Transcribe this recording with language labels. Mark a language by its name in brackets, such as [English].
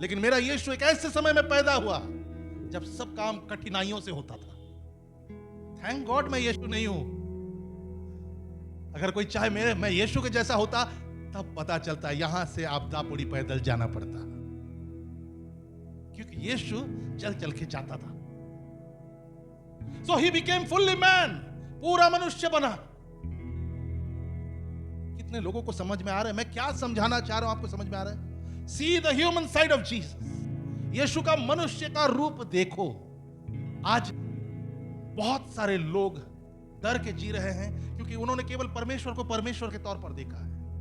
[Hindi] लेकिन मेरा यीशु एक ऐसे समय में पैदा हुआ जब सब काम कठिनाइयों से होता था। थैंक गॉड मैं यीशु नहीं हूं। अगर कोई चाहे मैं यीशु के जैसा होता तब पता चलता यहां से आपदा पूरी पैदल जाना पड़ता, क्योंकि यीशु चल चल के जाता था। [English] So he became fully man, [Hindi] पूरा मनुष्य बना। कितने लोगों को समझ में आ रहा है मैं क्या समझाना चाह रहा हूं? आपको समझ में आ रहा है? [English] See the human side of Jesus. [Hindi] यीशु का मनुष्य का रूप देखो। आज बहुत सारे लोग डर के जी रहे हैं क्योंकि उन्होंने केवल परमेश्वर को परमेश्वर के तौर पर देखा है।